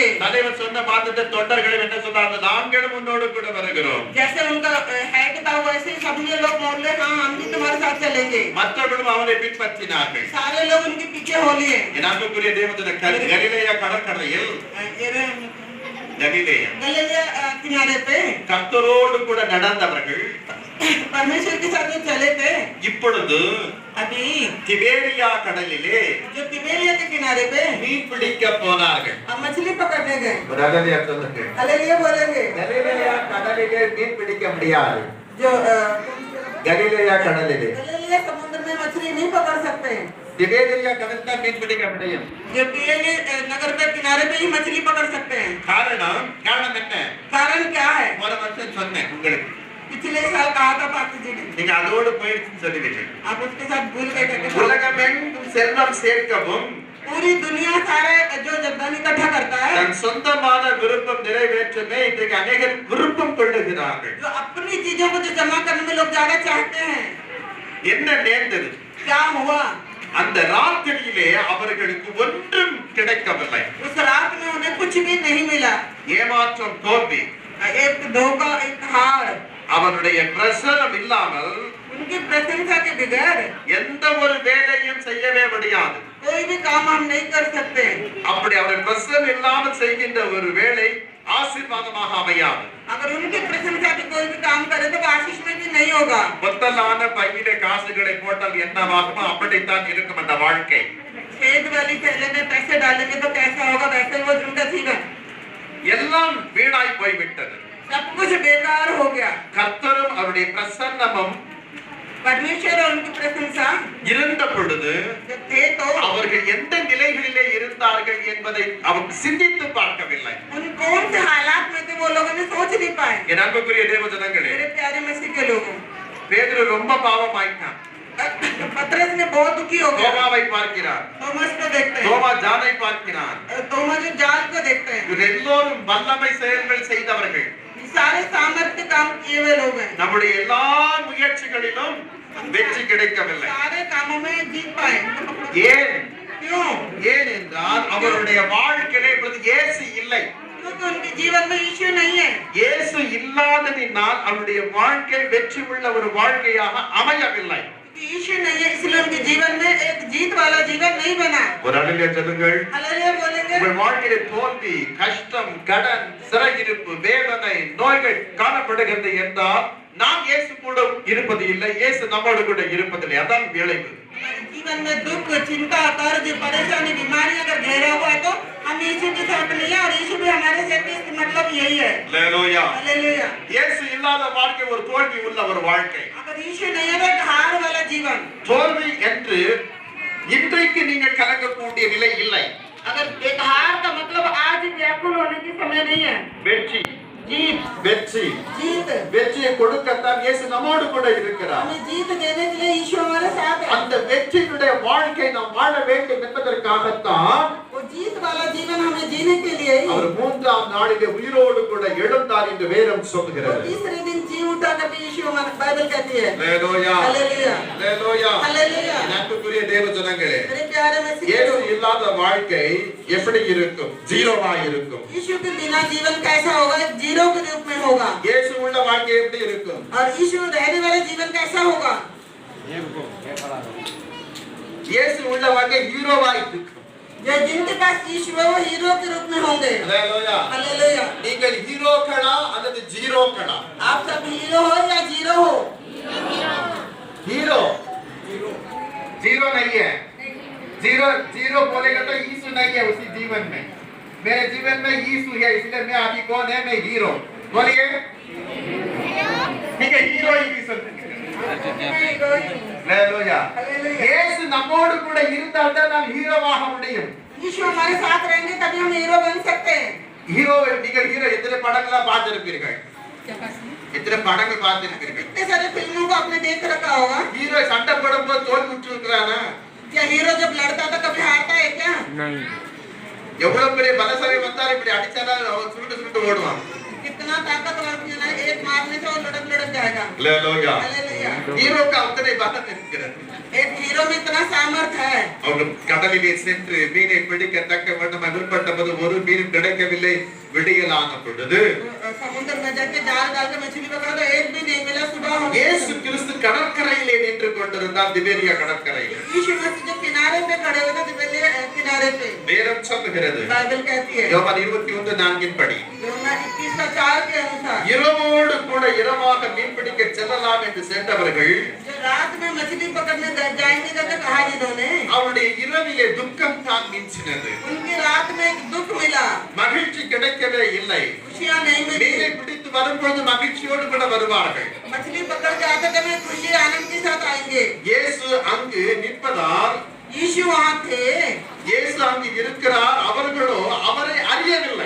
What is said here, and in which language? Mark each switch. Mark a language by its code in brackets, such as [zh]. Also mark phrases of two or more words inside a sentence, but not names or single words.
[ta] தலைவர் சொன்ன மாதத்தை தொண்டர்கள் என்ன சொன்னாங்க, நாங்களும் உன்னோடு கூட வருகிறோம். [hi] जैसे उनका हेड था वैसे ही सभी लोग बोले हाँ हम भी तुम्हारे साथ चलेंगे। [ta] மற்றவர்களும் அவனை பின்பற்றினார்கள். [hi] सारे लोग उनके पीछे हो लिए। [ta] என் அன்புக்குரிய தேவனுடைய கலிலேயா கடற்கரையில் [hi] गलीलिया किनारे पे [ta] கர்த்தரோடு கூட நடந்தவர்கள் [hi] परमेश्वर के साथ जो चले थे [ta] இப்பொழுது [hi] अभी [ta] திபேரியா கடலிலே [hi] जो तिबेरिया के किनारे पे [ta] மீன் பிடிக்க போனார்கள். [hi] हम मछली पकड़ने गए। [ta] ஹalleluya சொல்லுங்க. [hi] हालेलुया बोलेंगे। [ta] கலிலேயா கடலிலே மீன் பிடிக்க முடியாது. [hi] जो [ta] கலிலேயா கடலிலே [hi] गलीलिया समुद्र में मछली नहीं पकड़ सकते। [ta] திபேரியா கடல்ல மீன் பிடிக்க முடியும். [hi] जो तिबेरिया नगर के किनारे पे ही मछली पकड़ सकते हैं। [ta] காரணம் என்ன? [hi] कारण क्या है? [ta] ஒரு வருஷம் சொன்னேன் உங்களுக்கு. [hi] पिछले साल कहा था पार्टी जी ने, [ta] நீங்க அதோடு போயிடுச்சுன்னு சொல்லிவிட்டீங்க. [hi] आप उसके साथ भूल गए थे। [ta] உலகமெங்கும் செல்வம் சேர்க்கவும் [hi] पूरी दुनिया सारे जो धन इकट्ठा करता है, [ta] தன் சொந்தமான விருப்பம் நிறைவேற்றவே இன்றைக்கு அநேகர் விருப்பம் கொள்ளுகிறார்கள். [hi] जो अपनी चीजों को जो जमा करने में लोग ज्यादा चाहते हैं। [ta] என்ன நேர்ந்தது? [hi] क्या हुआ? [ta] அந்த ராத்திரியிலே அவர்களுக்கு ஒன்றும் கிடைக்கவில்லை. [hi] उस रात में उन्हें कुछ भी नहीं मिला। [ta] ஏமாற்றம், தோல்வி. [hi] एक धोखा, एक हार। [ta] அவருடைய பிரசனம் இல்லாமல் [hi] उनकी प्रशंसा के बगैर [ta] எந்த ஒரு வேலையும் செய்யவே முடியாது. [hi] कोई भी काम हम नहीं कर सकते। [ta] அப்படி அவருடைய பிரசனம் இல்லாமல் செய்கின்ற ஒரு வேலை ஆசீர்வாதமாக அமையாது. [hi] अगर उनकी प्रशंसा के कोई भी काम करे तो आशीष में भी नहीं होगा। [ta] பொத்தலான பையிலே காசுகளை போட்டால் என்னவாகுமோ அப்படித்தான் இருக்கும் அந்த வாழ்க்கை. [hi] छेद वाली थैले में पैसे डालेंगे तो कैसा होगा, वैसे ही वो उनका जीवन [ta] எல்லாம் வீணாய் போய்விட்டது. [hi] सब कुछ बेकार हो गया। [ta] கர்த்தரும் அவருடைய பிரசன்னமும் [hi] परमेश्वर और उनकी प्रशंसा [ta] இருந்த பொழுது [hi] जब थे तो [ta] அவர்கள் எந்த நிலைகளிலே இருந்தார்கள் என்பதை அவர் சிந்தித்து பார்க்கவில்லை. [hi] उन कौन से हालात में थे वो लोगों ने सोच नहीं पाए। [ta] என் அன்புக்குரிய தேவஜனங்களே, [hi] मेरे प्यारे मसीह के लोगों, [ta] பேதுரு ரொம்ப பாவமாயிட்டான். [hi] पतरस ने बहुत दुखी हो गया। [ta] தோமாவை பார்க்கிறார். [hi] थॉमस को देखते हैं, [ta] தோமா ஜானை பார்க்கிறார். [hi] थॉमस जो जाल को देखते हैं। [ta] இவர்கள் எல்லோரும் வல்லமை செயல்கள் செய்தவர்கள். [hi] सारे सामर्थ्य काम किए हुए लोग हैं। [ta] நம்முடைய எல்லா முயற்சிகளிலும் வெற்றி கிடைக்கவில்லை. [hi] सारे कामों में जीत पाए। [ta] ஏன்? [hi] क्यों? [ta] ஏன் என்றால் அவருடைய வாழ்க்கையிலே இப்பொழுது இயேசு இல்லை. [hi] क्योंकि उनके जीवन में यीशु नहीं है। [ta] இயேசு இல்லாததினால் அவருடைய வாழ்க்கை வெற்றி உள்ள ஒரு வாழ்க்கையாக அமையவில்லை. [hi] यीशु नहीं है इसलिए उनके जीवन में एक जीत वाला जीवन नहीं बना। [ta] ஒரு அழிலே சொல்லுங்கள். [hi] हालेलुया बोलेंगे। [ta] உங்கள் வாழ்க்கையிலே தோல்வி, கஷ்டம், கடன், சிறையிருப்பு, வேதனை, நோய்கள் காணப்படுகிறது என்றால் நாம் இயேசு கூட இருப்பது இல்லை, இயேசு நம்மோடு கூட இருப்பதில்லை. அதான் விளைவு. [hi] जीवन में दुख, चिंता, कर्ज, परेशानी, बीमारी अगर घेरा हुआ है तो हम यीशु के साथ नहीं है और यीशु भी हमारे साथ है। इसका मतलब यही है। [ta] அல்லேலூயா. [hi] हालेलुया। [ta] இயேசு இல்லாத வாழ்க்கை ஒரு தோல்வி உள்ள ஒரு வாழ்க்கை. [hi] अगर यीशु नहीं है तो एक हार वाला जीवन। [ta] தோல்வி என்று இன்றைக்கு நீங்கள் கலங்கக்கூடிய நிலை இல்லை. [hi] अगर एक हार का मतलब आज व्याकुल होने की समय नहीं है। [ta] வெற்றி, [hi] जीत, [ta] வெற்றி, [hi] जीत, [ta] வெற்றியை கொடுக்கத்தான் இயேசு நம்மோடு கூட இருக்கிறார். [hi] हमें जीत देने के लिए यीशु हमारे साथ है। [ta] அந்த வெற்றியுடைய வாழ்க்கை நாம் வாழ வேண்டும் என்பதற்காகத்தான் [hi] वो जीत वाला जीवन हमें जीने के लिए ही [ta] அவர் மூன்றாம் நாளிலே உயிரோடு கூட எழுந்தார் என்று வேதம் [hi] वो [ta] சொல்கிறது. [hi] तीसरे दिन जी उठा करके यीशु हमारी बाइबल कहती है। [ta] அல்லேலூயா. [hi] हालेलुया, [ta] அல்லேலூயா. [hi] हालेलुया। [ta] அன்புக்குரிய தேவஜனங்களே, [hi] मेरे प्यारे मसीह [ta] இயேசு இல்லாத வாழ்க்கை எப்படி இருக்கும்? ஜீரோவா இருக்கும். [hi] यीशु के बिना जीवन कैसा होगा? एक जीरो के रूप में होगा। [ta] இயேசு உள்ள வாழ்க்கை எப்படி இருக்கும்? [hi] और यीशु रहने वाला जीवन कैसा होगा? [ta] இயேசு உள்ள வாழ்க்கை ஹீரோவா இருக்கும். [hi] जो जिनके पास यीशु है वो हीरो के रूप में होंगे। [ta] அல்லேலூயா. [hi] हालेलुया। [ta] நீங்கள் ஹீரோக்களா அல்லது ஜீரோக்களா? [hi] आप सब हीरो हो या जीरो हो? हीरो जीरो नहीं है. जीरो जीरो बोलेगा तो यीशु नहीं है उसी जीवन में. मेरे जीवन में यीशु है, इसलिए मैं अभी कौन है? मैं हीरो. बोलिए. ठीक है, हीरो ही भी सकते हैं. हालेलुया. [ta] இயேசு நம்மோடு கூட இருந்தால் தான் நாம் ஹீரோவாக முடியும். [hi] यीशु हमारे साथ रहेंगे तभी हम हीरो बन सकते हैं। [ta] ஹீரோ நீங்கள் ஹீரோ எத்தனை படங்களா பார்த்திருப்பீர்கள்? எத்தனை படங்கள் பார்த்திருப்பீர்கள்? [hi] कितने सारे फिल्मों को आपने देख रखा होगा। [ta] ஹீரோ சண்டை போடும்போது தோல்வி விட்டுருக்கானா? [hi] क्या हीरो जब लड़ता था कभी हारता है क्या? [ta] எவ்வளவு பெரிய பலசாலி வந்தாலும் இப்படி அடிச்சாலும் அவன் சுருட்டு சுருட்டு ஓடுவான். [hi] कितना इतना ताकतवर थी ना, एक मारने से वो लुढ़क लुढ़क जाएगा। [ta] அல்லேலூயா. [hi] हालेलुया। [ta] ஹீரோக்கு அத்தனை பலம் இருக்கிறது. [hi] एक हीरो में इतना सामर्थ्य है। [ta] அவர் கடலிலே சென்று மீனை பிடிக்கத்தக்க வேண்டும் முற்பட்டபோது ஒரு மீன் கிடைக்கவில்லை. விடியலான பொழுது [hi] समुद्र में जाके जाल डाल के मछली पकड़ा तो एक भी नहीं मिला। सुबह हो गई। [ta] இயேசு கிறிஸ்து கடற்கரையிலே நின்று கொண்டிருந்தார், திபேரியா கடற்கரையில். [hi] यीशु मसीह जो किनारे पे खड़े हुए थे, तिबेरिया किनारे पे, [ta] வேதம் சொல்லுகிறது, [hi] बाइबल कहती है [ta] யோவான் 21:4 படி, [hi] யோனா 21:4 के अनुसार [ta] இரவோடு கூட இரவாக மீன் பிடிக்க செல்லலாம் என்று சென்றவர்கள் [hi] जो रात में मछली पकड़ने जाएंगे करके कहा जिन्होंने, [ta] அவருடைய இரவிலே துக்கம் தான் மிஞ்சினது. [hi] उनकी रात में एक दुख मिला, [ta] மகிழ்ச்சி கிடைக்கவே இல்லை. [hi] खुशियां नहीं मिली। [ta] மீனை பிடித்து வரும்பொழுது மகிழ்ச்சியோடு கூட வருவார்கள். [hi] मछली पकड़ के आते थे, में खुशी आनंद के साथ आएंगे। [ta] இயேசு அங்கு நிற்பதால், [hi] यीशु वहाँ थे, [ta] இயேசு அங்கு இருக்கிறார், அவர்களோ அவரை அறியவில்லை.